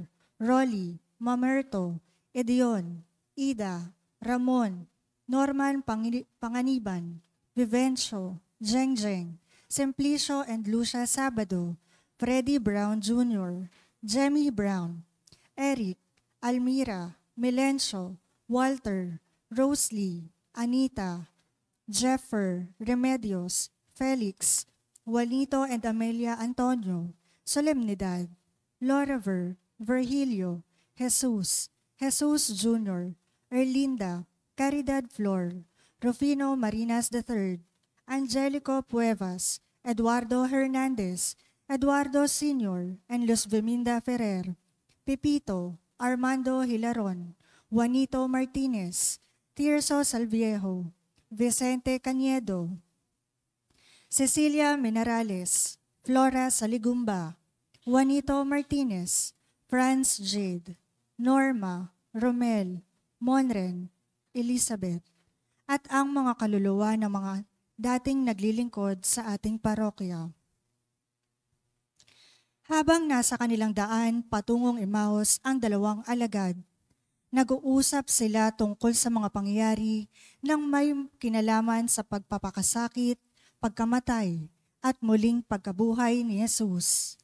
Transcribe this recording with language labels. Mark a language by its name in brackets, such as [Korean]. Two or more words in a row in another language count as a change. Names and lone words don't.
[Filipino] Rolly, Mamerto, Edion, Ida, Ramon, Norman Panganiban, Vivencio, Jengjeng, Simplicio and Lucia Sabado, Freddie Brown Jr., Jemmy Brown, Eric, Almira, Melencio, Walter, Rosalie, Anita, Jeffer, Remedios, Felix, Juanito and Amelia Antonio, Solemnidad, Lorever, Virgilio, Jesus, Jesus Jr., Erlinda, Caridad Flor, Rufino Marinas III, Angelico Puevas, Eduardo Hernandez, Eduardo Sr., and Luz Viminda Ferrer, Pepito, Armando Hilaron, Juanito Martinez, Tirso Salviejo, Vicente Cañedo, Cecilia Menarales, Flora Saligumba, Juanito Martinez, Franz Jade, Norma, Romel, Monren, Elizabeth, at ang mga kaluluwa ng mga dating naglilingkod sa ating parokya. Habang nasa kanilang daan patungong Emmaus ang dalawang alagad, nag-uusap sila tungkol sa mga pangyayari ng may kinalaman sa pagpapakasakit, pagkamatay, at muling pagkabuhay ni Jesus.